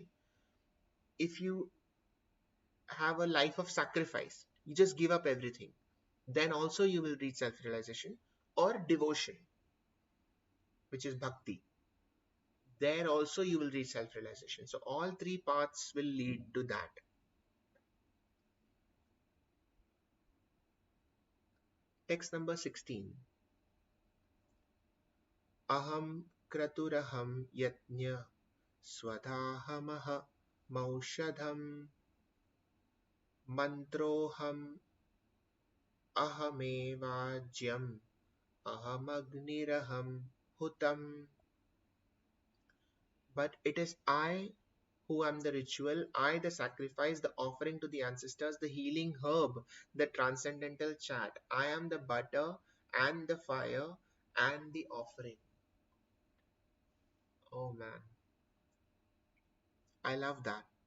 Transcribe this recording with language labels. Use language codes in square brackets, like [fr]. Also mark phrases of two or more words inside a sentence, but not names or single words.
[en] If you have a life of sacrifice, you just give up everything, then also you will reach self-realization. Or devotion, which is bhakti, there also you will reach self-realization. So all three paths will lead to that. Text number 16. [sa] Aham kraturaham yatnya swadahamaha maushadham mantroham ahamevajyam ahamagniraham hutam. [en] But it is I who am the ritual, I the sacrifice, the offering to the ancestors, the healing herb, the transcendental chat. I am the butter and the fire and the offering. Oh man, I love that.